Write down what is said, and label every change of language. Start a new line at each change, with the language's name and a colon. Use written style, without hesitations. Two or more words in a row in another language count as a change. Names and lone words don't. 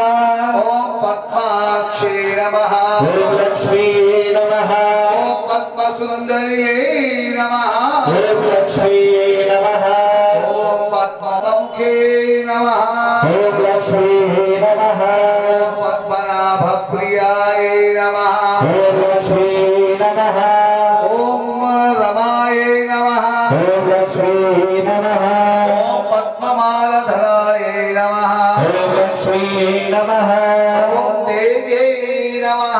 Sanskrit: ఓం పద్మాక్షే నమః ఓం లక్ష్మీ నమః ఓం పద్మసుందర్యై నమః ఓం లక్ష్మీ నమః ఓం పద్మముఖే నమః ఓం లక్ష్మీ నమః ఓం नमः ओम लक्ष्मी नमः ओम रमाय नमः ओम लक्ष्मी नमः ओम पद्ममालधराय नमः ओम लक्ष्मी नमः ओम देव्यै नमः